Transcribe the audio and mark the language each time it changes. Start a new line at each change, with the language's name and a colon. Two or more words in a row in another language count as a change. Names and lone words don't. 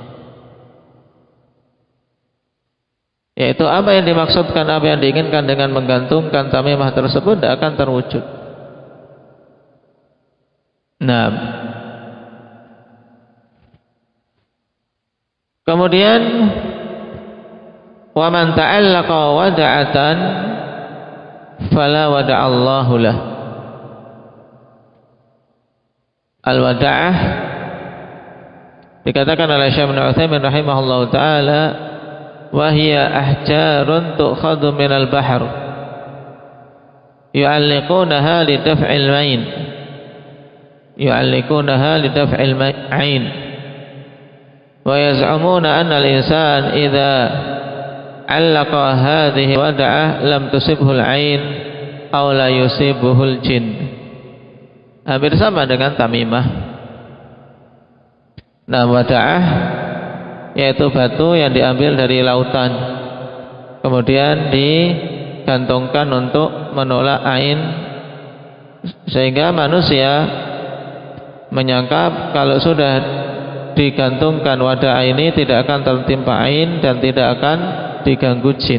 Indonesian: Yaitu apa yang dimaksudkan, apa yang diinginkan dengan menggantungkan tamimah tersebut tidak akan terwujud.
Arabic: Nah, kemudian ومن تعلق ودعة فلا ودع الله له.
Indonesian: Al-wada'ah dikatakan oleh Syekh Ibnu Utsaimin
Arabic: رحمه الله تعالى, وهي أحجار تؤخذ من البحر يعلقونها لدفع مين عين ويزعمون أن الإنسان إذا علق هذه ودعة لم تصبه العين أو لا يصيبه الجن.
Indonesian: Hampir sama dengan tamimah. Nah, wada'ah yaitu batu yang diambil dari lautan kemudian digantungkan untuk menolak ain, sehingga manusia menyangka kalau sudah digantungkan wadah ini tidak akan tertimpa ain dan tidak akan diganggu jin.